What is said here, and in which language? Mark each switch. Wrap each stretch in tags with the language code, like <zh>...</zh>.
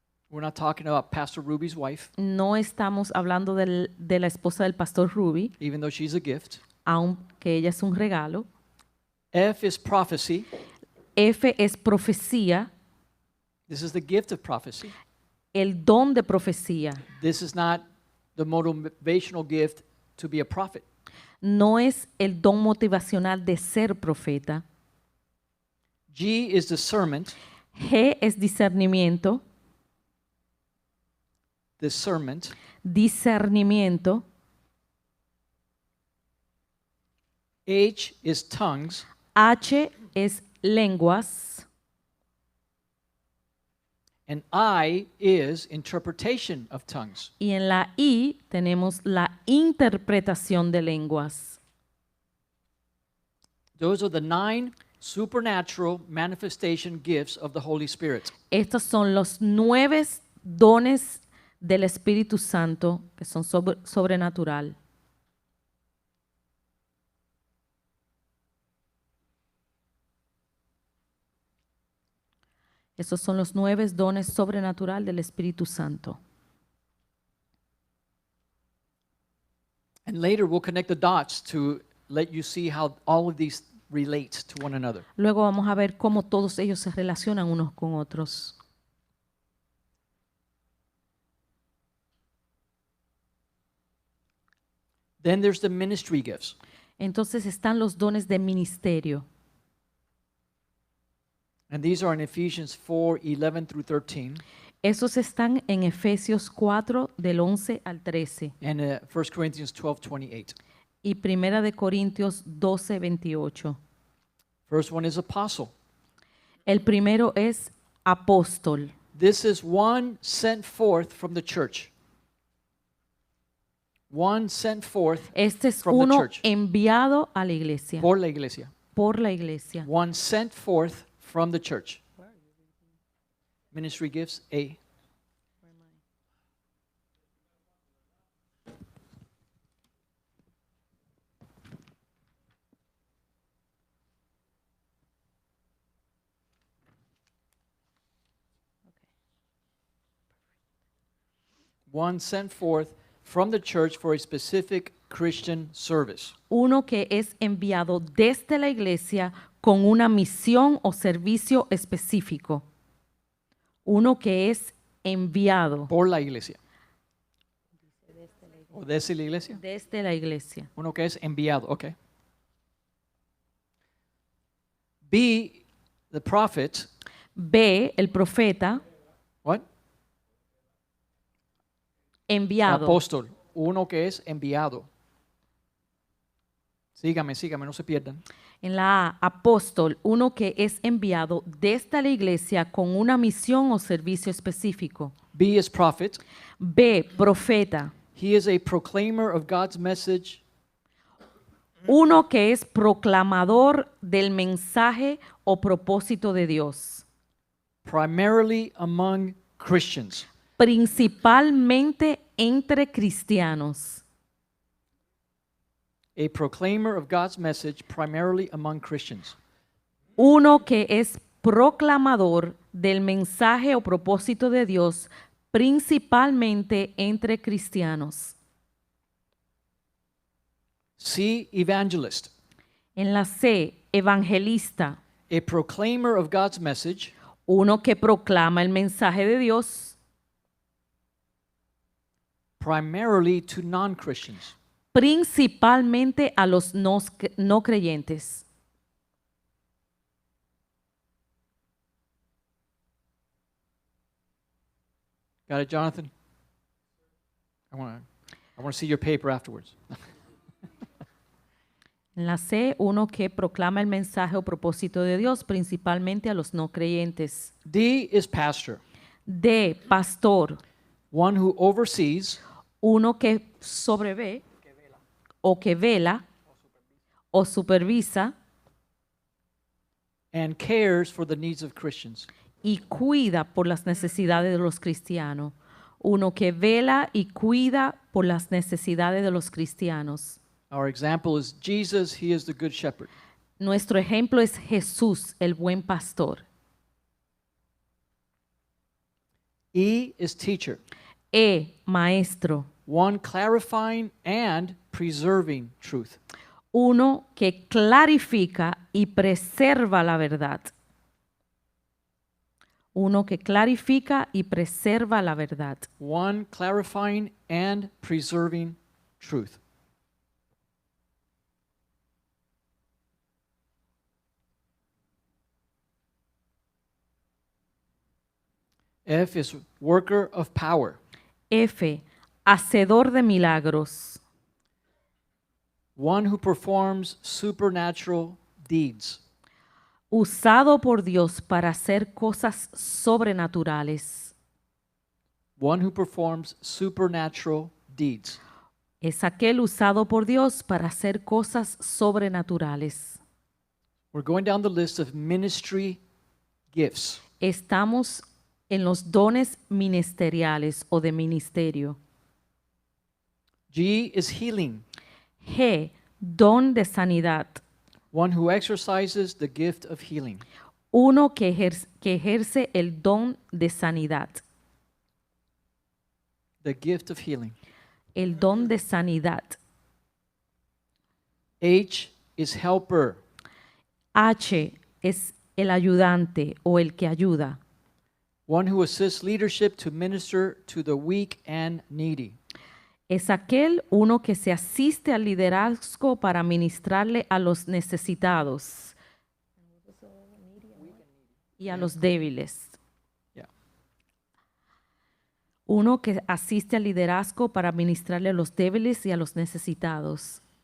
<en>We're not talking about Pastor Ruby's wife,</en> <es>No estamos hablando de la esposa del pastor Ruby,</es> <en>even though she's a gift.</en> <es>aunque ella es un regalo.</es> <en>F is prophecy.</en> <es>F es profecía,</es> <en>This is the gift of prophecy.</en> <es>el don de profecía.</es> <en>This is not the motivational gift to be a prophet.</en> <es>No es el don motivacional de ser profeta.</es> <en>G is discernment.</en> <es>G es discernimiento,</es> <en>Discernment.</en> <es>discernimiento.</es> <en>H is tongues.</en> <es>H es lenguas.</es> <en>And I is interpretation of tongues.</en> <es>Y en la I tenemos la interpretación de lenguas.</es> <en>Those are the 9 supernatural manifestation gifts of the Holy Spirit.</en> <es>Estos son los 9 dones del Espíritu Santo que son sobrenatural. Esos son los 9 dones sobrenatural del Espíritu Santo.</es> <en>And later we'll connect the dots to let you see how all of these relate to one another.</en> <es>Luego vamos a ver cómo todos ellos se relacionan unos con otros.</es> <en>Then there's the ministry gifts.</en> <es>Entonces están los dones de ministerio.</es> <en>And these are in Ephesians 4:11 through 13</en> <es>Esos están en Efesios 4 del 11 al 13</es> <en>and 1 Corinthians 12:28.</en> <es>y Primera de Corintios 12, 28.</es> <en>First one is apostle.</en> <es>El primero es apóstol.</es> <en>This is one sent forth from the church. One sent forth</en> <es>Este es</es> <en>from the</en> <es>uno</es> <en>church.</en> <es>enviado a la iglesia, por la iglesia. por la iglesia.</es> <en>One sent forth from the church. Ministry gifts, A. One sent forth from the church for a specific Christian service.</en> <es>Uno que es enviado desde la iglesia con una misión o servicio específico. Uno que es enviado Por la iglesia. ¿O desde la iglesia? desde la iglesia. Uno que es enviado, okay.</es> <en>B, the prophet,</en> <es>B, el profeta,</es> <en>what?</en> <es>enviado. Apóstol, uno que es enviado. Sígame, no se pierdan. En la A, apóstol, uno que es enviado desde la iglesia con una misión o servicio específico.</es> <en>B is prophet.</en> <es>B, profeta,</es> <en>He is a proclaimer of God's message</en> <es>uno que es proclamador del mensaje o propósito de Dios,</es> <en>primarily among Christians.</en> <es>principalmente entre cristianos.</es> <en>A proclaimer of God's message primarily among Christians.</en> <es>Uno que es proclamador del mensaje o propósito de Dios principalmente entre cristianos.</es> <en>C, evangelist.</en> <es>En la C, evangelista,</es> <en>A proclaimer of God's message</en> <es>uno que proclama el mensaje de Dios</es> <en>primarily to non-Christians.</en> <es>principalmente a los no creyentes.</es> <en>Got it, Jonathan? I want to see your paper afterwards.</en> <es>En la C, uno que proclama el mensaje o propósito de Dios principalmente a los no creyentes.</es> <en>D is pastor,</en> <es>D, pastor,</es> <en>one who oversees</en> <es>uno que sobrevé o que vela o supervisa</es> <en>and cares for the needs of Christians.</en> <es>y cuida por las necesidades de los cristianos. Uno que vela y cuida por las necesidades de los cristianos.</es> <en>Our example is Jesus, he is the good shepherd.</en> <es>Nuestro ejemplo es Jesús, el buen pastor.</es> <en>E is teacher,</en> <es>E, maestro,</es> <en>one clarifying and preserving truth.</en> <es>uno que clarifica y preserva la verdad. Uno que clarifica y preserva la verdad.</es> <en>One clarifying and preserving truth. F is worker of power,</en> <es>F, hacedor de milagros.</es> <en>one who performs supernatural deeds.</en> <es>Usado por Dios para hacer cosas sobrenaturales.</es> <en>One who performs supernatural deeds.</en> <es>Es aquel usado por Dios para hacer cosas sobrenaturales.</es> <en>We're going down the list of ministry gifts.</en> <es>Estamos en los dones ministeriales o de ministerio.</es> <en>G is healing,</en> <es>G, don de sanidad.</es> <en>one who exercises the gift of healing.</en> <es>Uno que ejerce el don de sanidad.</es> <en>The gift of healing.</en> <es>El don de sanidad.</es> <en>H is helper,</en> <es>H es el ayudante o el que ayuda.</es> <en>one who assists leadership to minister to the weak and needy.</en> <es>Es aquel uno que se asiste al liderazgo para ministrarle a los necesitados y a los débiles.</es> <en>Yeah.</en> <es>Uno que asiste al liderazgo para ministrarle a los débiles y a los necesitados.</es>